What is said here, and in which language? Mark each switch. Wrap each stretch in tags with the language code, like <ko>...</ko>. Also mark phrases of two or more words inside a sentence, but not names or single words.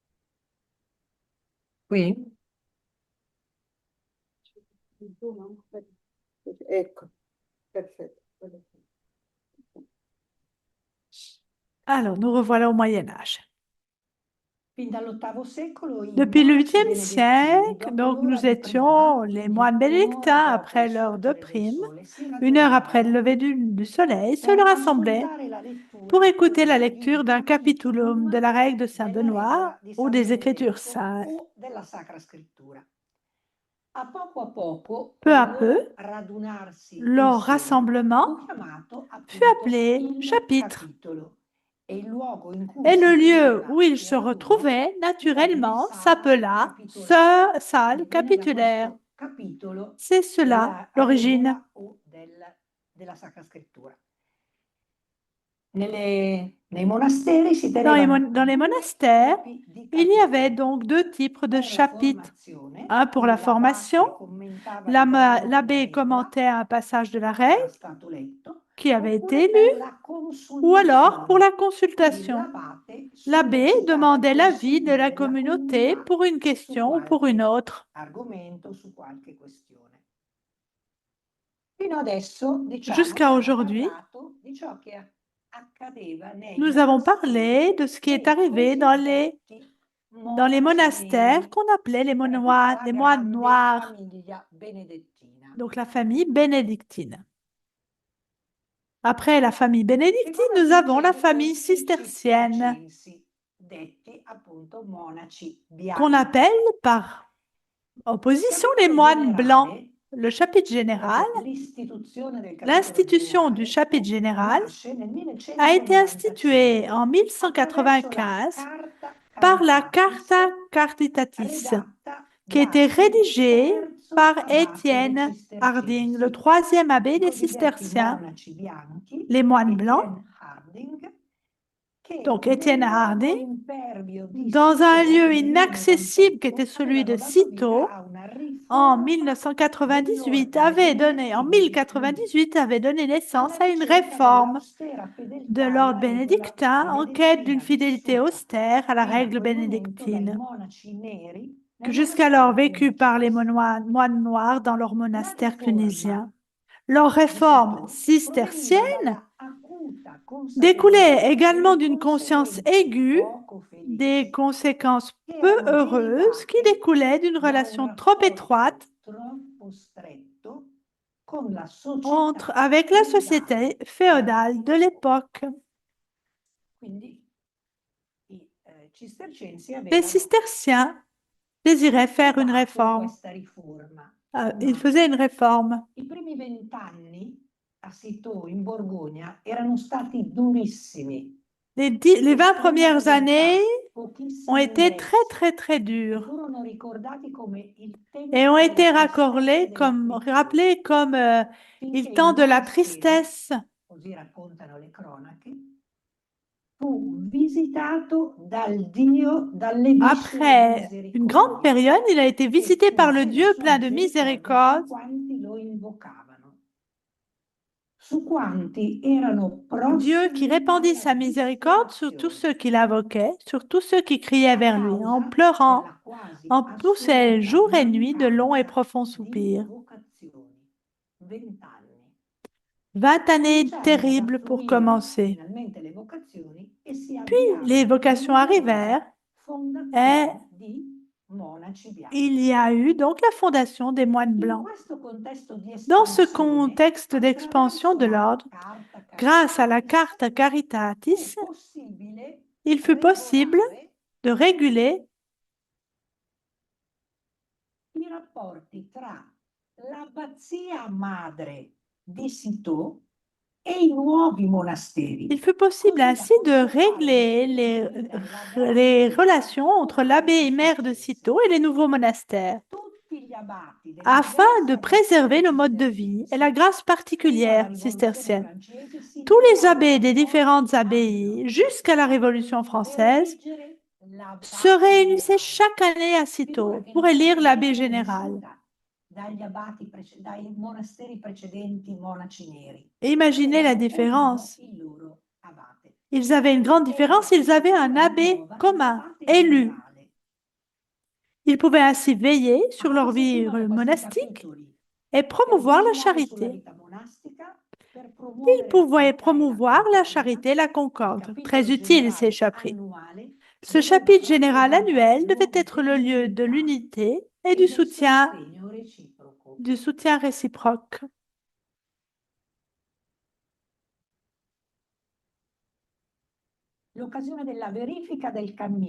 <it>Qui? Ecco, perfetto.</it> <fr>Alors, nous revoilà au Moyen Âge.</fr> <it>Fin dall'VIII secolo i</it> <fr>Depuis le</fr> <it>monaci</it> <fr>8e</fr> <it>benedettini,</it> <fr>siècle,</fr> <it>dopo</it> <fr>donc</fr> <it>l'ora</it> <fr>nous</fr> <it>di</it> <fr>étions</fr> <it>prima,</it> <fr>les</fr> <it>quindi</it> <fr>moines bénédictins</fr> <it>un'ora dopo</it> <fr>après</fr> <it>il</it> <fr>l'heure de</fr> <it>sorgere del</it> <fr>prime,</fr> <it>sole, si</it> <fr>1 heure après le</fr> <it>radunavano</it> <fr>lever du soleil, se</fr> <it>per</it> <fr>rassemblaient</fr> <it>ascoltare la</it> <fr>pour</fr> <it>lettura</it> <fr>écouter la</fr> <it>di</it> <fr>lecture d'un capitulum de la règle de Saint</fr> <it>della</it> <fr>Benoît</fr> <it>regola di</it> <fr>ou</fr> <it>San</it> <fr>des Écritures</fr> <it>Benedetto</it> <fr>saintes.</fr> <it>o della Sacra Scrittura. A poco,</it> <fr>Peu à</fr> <it>quel</it> <fr>peu,</fr> <it>loro radunarsi</it> <fr>leur</fr> <it>insieme</it> <fr>rassemblement</fr> <it>fu chiamato</it> <fr>fut</fr> <it>appunto</it> <fr>appelé</fr> <it>il</it> <fr>chapitre.</fr> <it>capitolo e il luogo in cui</it> <fr>Et</fr> <it>si</it> <fr>le lieu</fr> <it>teneva</it> <fr>où ils</fr> <it>il</it> <fr>se</fr> <it>raduno</it> <fr>retrouvaient naturellement</fr> <it>divenne sala</it> <fr>s'appela</fr> <it>capitolare.</it> <fr>salle</fr> <it>Quindi viene da</it> <fr>capitulaire.</fr> <it>questo capitolo</it> <fr>C'est cela</fr> <it>della</it> <fr>l'origine.</fr> <it>regola o della Sacra Scrittura. Nei monasteri si</it> <fr>Dans les,</fr> <it>tenevano</it> <fr>dans les</fr> <it>due</it> <fr>monastères,</fr> <it>tipi di</it> <fr>il y avait</fr> <it>capitoli.</it> <fr>donc 2 types de</fr> <it>Per la</it> <fr>chapitres.</fr> <it>formazione,</it> <fr>Un pour la</fr> <it>quindi</it> <fr>formation,</fr> <it>l'abate commentava il brano della</it> <fr>l'abbé</fr> <it>regola</it> <fr>commentait un passage de la</fr> <it>che era</it> <fr>règle</fr> <it>stato letto,</it> <fr>qui avait été</fr> <it>oppure per</it> <fr>lu,</fr> <it>la</it> <fr>ou alors pour</fr> <it>consultazione.</it> <fr>la</fr> <it>Quindi</it> <fr>consultation.</fr> <it>l'abate</it> <fr>L'abbé</fr> <it>sollecitava il</it> <fr>demandait l'avis de</fr> <it>consiglio</it> <fr>la</fr> <it>della</it> <fr>communauté</fr> <it>comunità</it> <fr>pour une</fr> <it>su</it> <fr>question ou pour une</fr> <it>qualche</it> <fr>autre.</fr> <it>argomento, su qualche questione. Fino adesso, diciamo,</it> <fr>Jusqu'à</fr> <it>abbiamo</it> <fr>aujourd'hui,</fr> <it>parlato di ciò che accadeva nei</it> <fr>nous avons</fr> <it>monasteri</it> <fr>parlé de ce qui est</fr> <it>dei</it> <fr>arrivé</fr> <it>cosiddetti</it> <fr>dans les</fr> <it>monaci</it> <fr>monastères</fr> <it>neri,</it> <fr>qu'on appelait</fr> <it>per tutta la</it> <fr>les moines</fr> <it>grande</it> <fr>noirs,</fr> <it>famiglia benedettina.</it> <fr>donc la famille bénédictine. Après la famille bénédictine,</fr> <it>Figurati</it> <fr>nous avons la</fr> <it>invece</it> <fr>famille</fr> <it>i</it> <fr>cistercienne,</fr> <it>cistercensi, detti appunto monaci</it> <fr>qu'on</fr> <it>bianchi.</it> <fr>appelle par opposition les moines blancs. Le chapitre général,</fr> <it>Proprio l'istituzione del capitolo</it> <fr>l'institution du</fr> <it>generale</it> <fr>chapitre général</fr> <it>nasce nel</it> <fr>a été 1195 instituée en</fr> <it>attraverso la</it> <fr>1195</fr> <it>Carta</it> <fr>par la</fr> <it>Caritatis,</it> <fr>Carta Caritatis,</fr> <it>redatta</it> <fr>qui était</fr> <it>dal</it> <fr>rédigée</fr> <it>terzo</it> <fr>par</fr> <it>abate dei</it> <fr>Étienne Harding, le</fr> <it>Cistercensi,</it> <fr>3e abbé</fr> <it>i</it> <fr>des</fr> <it>cosiddetti</it> <fr>cisterciens,</fr> <it>monaci bianchi,</it> <fr>les moines blancs.</fr> <it>Étienne Harding, che</it> <fr>Donc</fr> <it>nel</it> <fr>Étienne</fr> <it>luogo</it> <fr>Harding,</fr> <it>impervio di</it> <fr>dans un</fr> <it>Cîteaux,</it> <fr>lieu</fr> <it>nel</it> <fr>inaccessible qui</fr> <it>1028,</it> <fr>était celui de</fr> <it>avevano dato vita</it> <fr>Cîteaux,</fr> <it>a una</it> <fr>en</fr> <it>riforma</it> <fr>1998</fr> <it>dell'ordine</it> <fr>avait donné, en</fr> <it>benedettino</it> <fr>1098 avait donné naissance</fr> <it>alla</it> <fr>à une</fr> <it>ricerca</it> <fr>réforme</fr> <it>dell'austera</it> <fr>de</fr> <it>fedeltà</it> <fr>l'ordre</fr> <it>alla regola</it> <fr>bénédictin en quête d'une</fr> <it>benedettina,</it> <fr>fidélité</fr> <it>vissuta</it> <fr>austère à la</fr> <it>fino a</it> <fr>règle</fr> <it>quel momento dai</it> <fr>bénédictine,</fr> <it>monaci neri</it> <fr>que</fr> <it>nel</it> <fr>jusqu'alors</fr> <it>monastero</it> <fr>vécue par les</fr> <it>clunicien.</it> <fr>moines noirs dans leur</fr> <it>La</it> <fr>monastère</fr> <it>riforma</it> <fr>clunisien. Leur</fr> <it>di</it> <fr>réforme</fr> <it>Cîteaux</it> <fr>cistercienne</fr> <it>proveniva dalla acuta</it> <fr>découlait</fr> <it>consapevolezza</it> <fr>également</fr> <it>delle</it> <fr>d'une conscience</fr> <it>conseguenze</it> <fr>aiguë</fr> <it>poco</it> <fr>des</fr> <it>felici</it> <fr>conséquences</fr> <it>che</it> <fr>peu</fr> <it>erano</it> <fr>heureuses qui</fr> <it>derivate</it> <fr>découlaient d'une</fr> <it>da un</it> <fr>relation trop</fr> <it>rapporto</it> <fr>étroite</fr> <it>troppo stretto con la società</it> <fr>avec la</fr> <it>feudale</it> <fr>société féodale de l'époque.</fr> <it>Quindi i cistercensi</it> <fr>Les</fr> <it>avevano</it> <fr>cisterciens désiraient faire une</fr> <it>provato</it> <fr>réforme.</fr> <it>questa riforma,</it> <fr>Ils</fr> <it>ma</it> <fr>faisaient une réforme.</fr> <it>i primi 20 anni a Cîteaux, in Borgogna, erano stati durissimi.</it> <fr>Les 20 premières années ont</fr> <it>Pochissimi</it> <fr>été très,</fr> <it>ingressi</it> <fr>très, très</fr> <it>e</it> <fr>dures</fr> <it>furono ricordati come il tempo</it> <fr>et ont été</fr> <it>della tristezza e della quiete,</it> <fr>rappelés comme il</fr> <it>finché</it> <fr>temps</fr> <it>in</it> <fr>de la</fr> <it>buona sede</it> <fr>tristesse</fr> <it>così raccontano le cronache, fu visitato dal Dio dalle viscere</it> <fr>Après une grande</fr> <it>misericordia</it> <fr>période, il a été</fr> <it>e</it> <fr>visité par le</fr> <it>fugge la</it> <fr>Dieu</fr> <it>sua</it> <fr>plein de</fr> <it>misericordia</it> <fr>miséricorde</fr> <it>su quanti lo invocavano, su quanti erano</it> <fr>Dieu qui</fr> <it>prossimi</it> <fr>répandit</fr> <it>alla</it> <fr>sa miséricorde sur tous</fr> <it>disperazione,</it> <fr>ceux qui l'invoquaient, sur tous ceux qui criaient</fr> <it>a</it> <fr>vers lui, en</fr> <it>causa</it> <fr>pleurant,</fr> <it>della quasi</it> <fr>en poussant</fr> <it>assoluta</it> <fr>jour et nuit de longs et</fr> <it>mancanza</it> <fr>profonds</fr> <it>di</it> <fr>soupirs.</fr> <it>vocazioni. 20 anni.</it> <fr>20 années</fr> <it>Cominciarono ad</it> <fr>terribles pour</fr> <it>affluire</it> <fr>commencer.</fr> <it>finalmente le vocazioni e si</it> <fr>Puis les</fr> <it>avviarono</it> <fr>vocations arrivèrent et</fr> <it>fondazione di monaci bianchi.</it> <fr>il y a eu donc la fondation des moines</fr> <it>In</it> <fr>blancs.</fr> <it>questo contesto di</it> <fr>Dans ce</fr> <it>espansione,</it> <fr>contexte d'expansion</fr> <it>attraverso</it> <fr>de</fr> <it>la</it> <fr>l'ordre,</fr> <it>Carta</it> <fr>grâce à la</fr> <it>Caritatis,</it> <fr>Carta Caritatis,</fr> <it>fu possibile</it> <fr>il fut possible</fr> <it>regolare</it> <fr>de réguler</fr> <it>i rapporti tra l'abbazia madre di Cîteaux e i nuovi monasteri.</it> <fr>il fut possible</fr> <it>Così da</it> <fr>ainsi de</fr> <it>conservare</it> <fr>régler</fr> <it>definitivamente la</it> <fr>les</fr> <it>grazia</it> <fr>relations entre l'abbé et mère de Cîteaux et les nouveaux monastères,</fr> <it>tutti gli abati delle</it> <fr>afin de</fr> <it>diverse</it> <fr>préserver</fr> <it>abbazie</it> <fr>le mode de vie et la</fr> <it>cisterciensi</it> <fr>grâce</fr> <it>fino alla</it> <fr>particulière</fr> <it>rivoluzione</it> <fr>cistercienne.</fr> <it>francese si</it> <fr>Tous les</fr> <it>trovarono</it> <fr>abbés des différentes</fr> <it>ogni</it> <fr>abbayes</fr> <it>anno</it> <fr>jusqu'à la Révolution</fr> <it>per</it> <fr>française</fr> <it>eleggere</it> <fr>se</fr> <it>l'abate</it> <fr>réunissaient</fr> <it>generale,</it> <fr>chaque année à</fr> <it>figura</it> <fr>Cîteaux</fr> <it>che</it> <fr>pour</fr> <it>non era</it> <fr>élire l'abbé</fr> <it>mai</it> <fr>général.</fr> <it>conosciuta dagli abati dai monasteri precedenti monaci neri.</it> <fr>Et imaginez la</fr> <it>Avevano ognuno</it> <fr>différence.</fr> <it>il loro abate.</it> <fr>Ils avaient une grande différence, ils avaient un abbé commun, élu.</fr> <it>Generale.</it> <fr>Ils pouvaient ainsi veiller</fr> <it>A</it> <fr>sur</fr> <it>cosa</it> <fr>leur vie</fr> <it>servivano questi</it> <fr>monastique</fr> <it>capitoli?</it> <fr>et</fr> <it>Per</it> <fr>promouvoir la</fr> <it>vigilare sulla</it> <fr>charité.</fr> <it>vita monastica, per</it> <fr>Ils</fr> <it>promuovere la</it> <fr>pouvaient</fr> <it>carità e la</it> <fr>promouvoir la</fr> <it>concordia.</it> <fr>charité et la</fr> <it>Il</it> <fr>concorde.</fr> <it>capitolo</it> <fr>Très utile, ces</fr> <it>generale</it> <fr>chapitres.</fr> <it>annuale</it> <fr>Ce</fr> <it>doveva</it> <fr>chapitre général</fr> <it>rappresentare</it> <fr>annuel devait</fr> <it>luogo</it> <fr>être le lieu de</fr> <it>dell'unità</it> <fr>l'unité et</fr> <it>e del sostegno reciproco.</it> <fr>du soutien réciproque.</fr> <it>L'occasione della verifica del cammino</it>